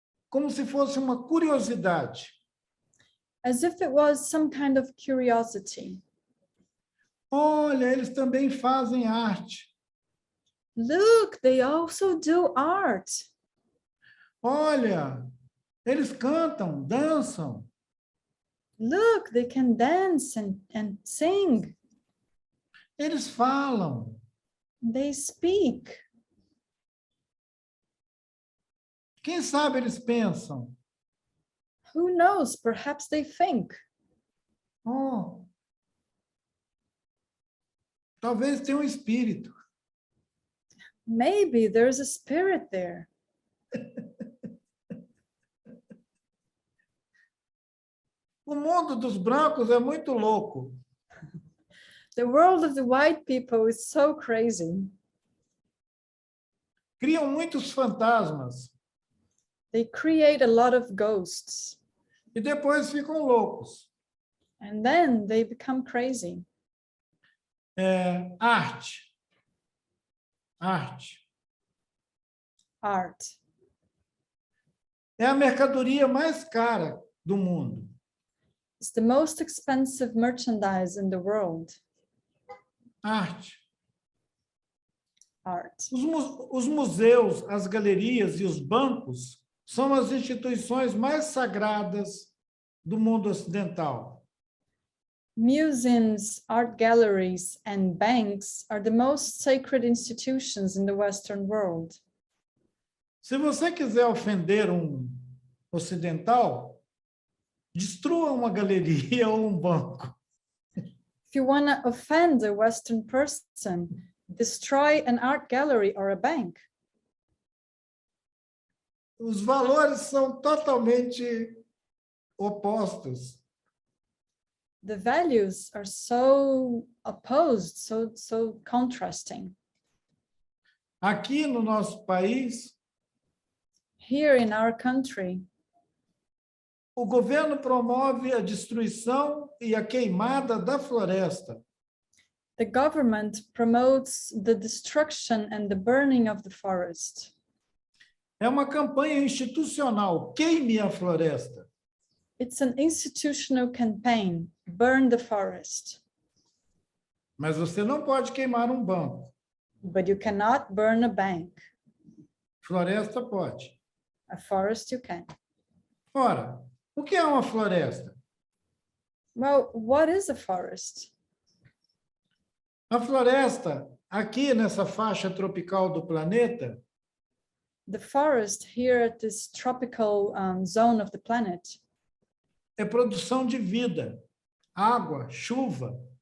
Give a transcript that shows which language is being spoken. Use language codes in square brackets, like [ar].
[pt] Como se fosse uma curiosidade. [en] As if it was some kind of curiosity. [pt] Olha, eles também fazem arte. [en] Look, they also do art. [pt] Olha, eles cantam, dançam. [en] Look, they can dance and sing. [pt] Eles falam. [en] They speak. [pt] Quem sabe eles pensam. [en] Who knows? Perhaps they think. [pt] Oh, talvez tenha um espírito. [en] Maybe there's a spirit there. [pt] O mundo dos brancos é muito louco. [en] The world of the white people is so crazy. [pt] Criam muitos fantasmas [en] They create a lot of ghosts [pt] e depois ficam loucos. [en] and then they become crazy. [pt] Arte. Arte. [en] Art. [pt] É a mercadoria mais cara do mundo. [en] It's the most expensive merchandise in the world. [pt] Arte. [en] Art. [pt] Os museus, as galerias e os bancos são as instituições mais sagradas do mundo ocidental. [en] Museums, art galleries, and banks are the most sacred institutions in the Western world. [pt] Se você quiser ofender um ocidental, destrua uma galeria ou um banco. [en] If you want to offend a Western person, destroy an art gallery or a bank. [pt] Os valores são totalmente opostos. [en] The values are so opposed, so contrasting. [pt] Aqui no nosso país, [en] Here in our country, [pt] o governo promove a destruição e a queimada da floresta. [en] the government promotes the destruction and the burning of the forest. [pt] É uma campanha institucional. Queime a floresta. [en] It's an institutional campaign, burn the forest. [pt] Mas você não pode queimar um banco. [en] but you cannot burn a bank. [pt] Floresta pode. [en] A forest you can. [pt] Ora, o que é uma floresta? [en] Well, what is a forest? [pt] A floresta, aqui nessa faixa tropical do planeta, [en] The forest here at this tropical zone of the planet [pt] é produção de vida, água, chuva.